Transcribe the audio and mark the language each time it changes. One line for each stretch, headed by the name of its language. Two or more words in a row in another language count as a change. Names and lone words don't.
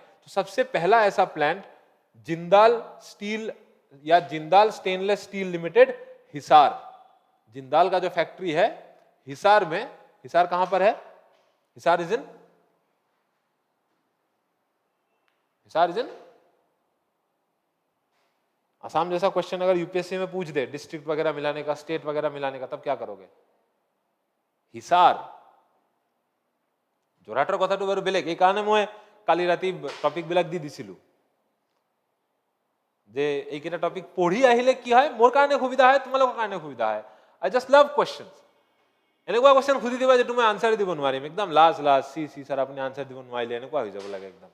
Hindi: तो सबसे पहला ऐसा प्लांट जिंदाल स्टील या जिंदाल स्टेनलेस स्टील लिमिटेड हिसार, जिंदाल का जो फैक्ट्री है हिसार में, हिसार कहां पर है, हिसार
English: is in
Hindi: असम जैसा क्वेश्चन अगर यूपीएससी में पूछ दे डिस्ट्रिक्ट वगैरह मिलाने का, स्टेट वगैरह मिलाने का, तब क्या करोगे?
Assamese: हिसार যোৰহাটৰ কথাটো বাৰু বেলেগ, এইকাৰণে মই কালি ৰাতি টপিকবিলাক দি দিছিলো যে এইকেইটা টপিক পঢ়ি আহিলে কি হয়, মোৰ কাৰণে সুবিধা হয়, তোমালোকৰ কাৰণে সুবিধা হয়।
English: I just love questions.
Assamese: এনেকুৱা কুৱেশ্যন সুধি দিবা যে তুমি আনচাৰ দিব নোৱাৰিম, একদম লাজ সি ছাৰ আপুনি আনচাৰ দিব নোৱাৰিলে, এনেকুৱা হৈ যাব লাগে একদম।